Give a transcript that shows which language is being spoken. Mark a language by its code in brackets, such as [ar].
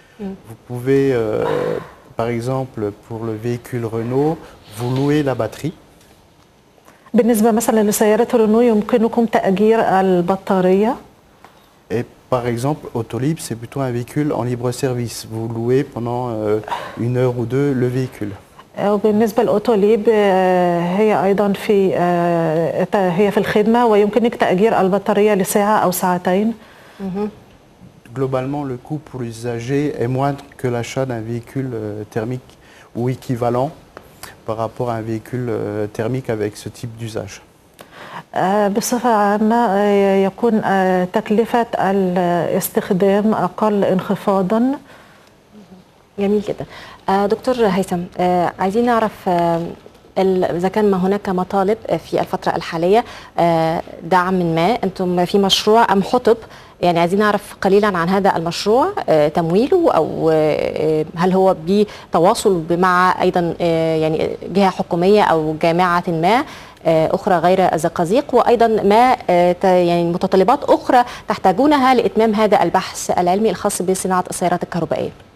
[fr] Vous pouvez, par exemple, pour le véhicule Renault, vous louez la batterie. [ar] بالنسبة مثلا لسيارة رينو يمكنكم تأجير البطارية. [fr] Et par exemple, Autolib, c'est plutôt un véhicule en libre service. Vous louez pendant 1 heure ou 2 le véhicule. [ar] وبالنسبة لأوتوليب هي أيضا هي في الخدمة ويمكنك تأجير البطارية لساعة أو ساعتين. [fr] Globalement, le coût pour l'usager est moindre que l'achat d'un véhicule thermique ou équivalent par rapport à un véhicule thermique avec ce type d'usage. [ar] بصفة عامة يكون تكلفة الاستخدام أقل انخفاضا. جميل جدا. دكتور هيثم، عايزين نعرف إذا كان ما هناك مطالب في الفترة الحالية دعم ما أنتم في مشروع أم حطب، يعني عايزين نعرف قليلا عن هذا المشروع، تمويله أو هل هو بتواصل مع أيضا يعني جهة حكومية أو جامعة ما أخرى غير الزقازيق، وأيضا ما يعني متطلبات أخرى تحتاجونها لإتمام هذا البحث العلمي الخاص بصناعة السيارات الكهربائية؟